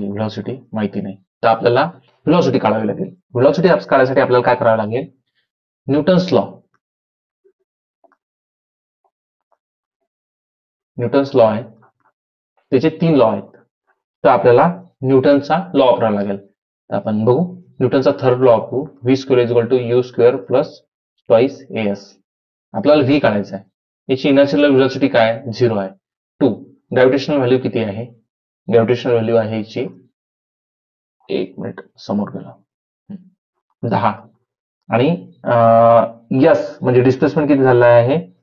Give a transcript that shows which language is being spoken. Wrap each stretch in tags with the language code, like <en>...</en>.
<mr>Velocity माहिती नाही. तर आपल्याला व्हेलॉसिटी काढावी लागेल. व्हेलॉसिटी काढायसाठी आपल्याला काय करावं लागेल? न्यूटन्स लॉ आहे, त्याचे 3 लॉ आहेत. तर आपल्याला न्यूटनचा लॉ वापरावा लागेल. तर आपण बघू. न्यूटनचा थर्ड लॉ वापरू.</mr> <en>V square is equal to u square plus twice s.</en> <mr>आपल्याला व्ही काढायचा आहे. याची इनर्शियल व्हेलॉसिटी काय आहे? 0 आहे. 2. ग्रॅव्हिटेशनल व्हॅल्यू किती आहे? ग्रॅव्हिटेशनल व्हॅल्यू आहे याची, एक मिनिट समोर गेला, 10. आणि यस म्हणजे डिस्प्लेसमेंट किती झालं आहे?</mr>